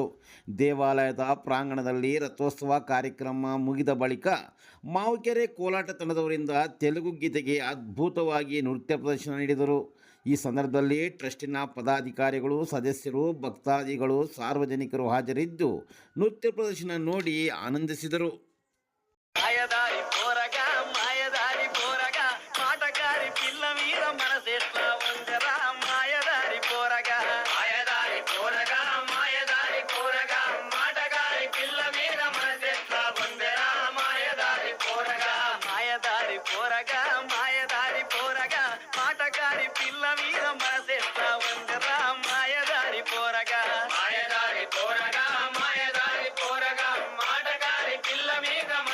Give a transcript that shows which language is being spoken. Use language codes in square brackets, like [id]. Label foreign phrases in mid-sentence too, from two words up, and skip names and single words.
[kn] ದೇವಾಲಯದ ಪ್ರಾಂಗಣದಲ್ಲಿ ರಥೋತ್ಸವ ಕಾರ್ಯಕ್ರಮ ಮುಗಿದ ಬಳಿಕ ಮಾವುಕೆರೆ ಕೋಲಾಟ ತಂಡದವರಿಂದ ತೆಲುಗು ಗೀತೆಗೆ ಅದ್ಭುತವಾಗಿ ನೃತ್ಯ ಪ್ರದರ್ಶನ ನೀಡಿದರು. ಈ ಸಂದರ್ಭದಲ್ಲಿ ಟ್ರಸ್ಟಿನ ಪದಾಧಿಕಾರಿಗಳು, ಸದಸ್ಯರು, ಭಕ್ತಾದಿಗಳು, ಸಾರ್ವಜನಿಕರು ಹಾಜರಿದ್ದು ನೃತ್ಯ ಪ್ರದರ್ಶನ ನೋಡಿ ಆನಂದಿಸಿದರು. [te] మాయదారి పోరగా మాయదారి పోరగా మాటగారి పిల్ల మీద మనసెట్లా ఉందరా మాయదారి పోరగా మాయదారి పోరగా మాయదారి పోరగా మాటగారి పిల్ల మీద మనసెట్లా ఉందరా మాయదారి పోరగా మాయదారి పోరగా మాయదారి పోరగా మాటగారి పిల్ల మీద మనసెట్లా ఉందరా మాయదారి పోరగా మాయదారి పోరగా మాయదారి పోరగా మాటగారి పిల్ల మీద